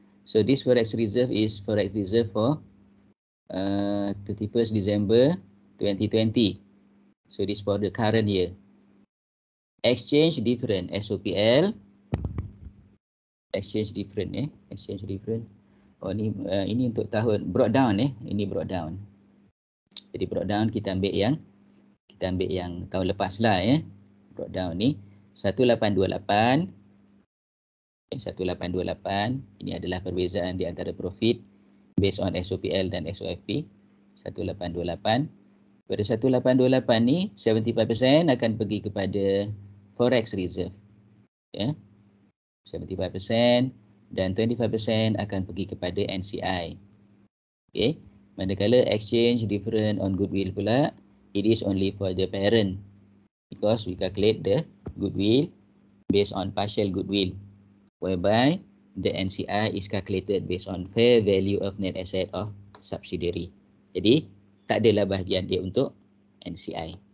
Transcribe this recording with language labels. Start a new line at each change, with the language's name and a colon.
English: So this forex reserve is forex reserve for 31st December 2020. So this for the current year. Exchange different, SOPL. Exchange different, exchange different.
Malay: Oh ini untuk tahun brought down, ini brought down. Jadi brought down kita ambil yang tahun lepas lah, brought down ni 1828. 1828 ini adalah perbezaan di antara profit
English: based on
Malay: SOPL dan SOFP. 1828. Pada 1828 ni 75% akan pergi kepada forex reserve, 75% dan 25% akan pergi kepada NCI. Okay. Manakala
English: exchange different on goodwill
Malay: pula,
English: it is only for the parent because we calculate the goodwill based on partial goodwill, whereby the NCI is calculated based on fair value of net asset of subsidiary.
Malay: Jadi tak adalah bahagian dia untuk NCI.